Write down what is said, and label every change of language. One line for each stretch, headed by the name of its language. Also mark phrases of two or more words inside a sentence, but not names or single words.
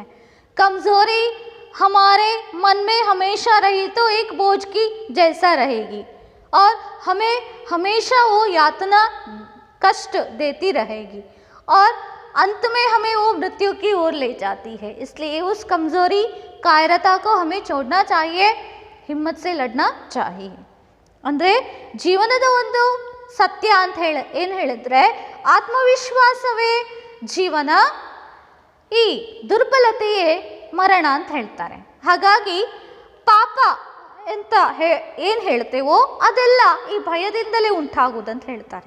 Hindi: कमज़ोरी हमारे मन में हमेशा रही तो एक बोझ की जैसा रहेगी और हमें हमेशा वो यातना कष्ट देती रहेगी और अंत में हमें वो मृत्यु की ओर ले जाती है. इसलिए उस कमज़ोरी कायरता को हमें छोड़ना चाहिए, हिम्मत से लड़ना चाहिए.
Kannada: ಅಂದರೆ ಜೀವನದ ಒಂದು ಸತ್ಯ ಅಂತ ಏನು ಹೇಳಿದ್ರೆ ಆತ್ಮವಿಶ್ವಾಸವೇ ಜೀವನ, ಈ ದುರ್ಬಲತೆಯೇ ಮರಣ ಅಂತ ಹೇಳ್ತಾರೆ. ಹಾಗಾಗಿ ಪಾಪ ಅಂತ ಏನು ಹೇಳ್ತೇವೋ ಅದೆಲ್ಲ ಈ ಭಯದಿಂದಲೇ ಉಂಟಾಗುವುದಂತ ಹೇಳ್ತಾರೆ.